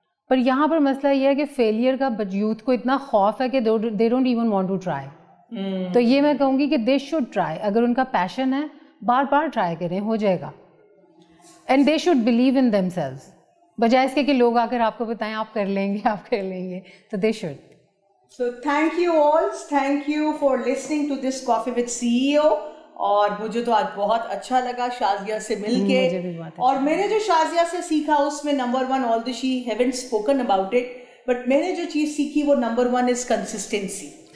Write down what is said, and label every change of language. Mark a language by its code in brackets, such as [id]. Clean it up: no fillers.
[ur] پر یہاں پر مسئلہ یہ ہے کہ فیلئر کا یوتھ کو اتنا خوف ہے کہ [en] They don't even want to try. [ur] تو یہ میں کہوں گی کہ [en] They should try. [ur] اگر ان کا پیشن ہے بار بار ٹرائی کریں, ہو جائے گا. [en] and they should believe in themselves, [ur] بجائے اس کے کہ لوگ آ کر آپ کو بتائیں آپ کر لیں گے آپ کر لیں گے. تو [en] They should. So thank you all. Thank you for listening to this Coffee with CEO. [ur] اور مجھے تو آج بہت اچھا لگا شازیہ سے مل کے, اور میں نے جو شازیہ سے سیکھا اس میں number 1 [en] although she haven't spoken about it, but [ur] میں نے جو چیز سیکھی وہ نمبر 1 [en] is consistency.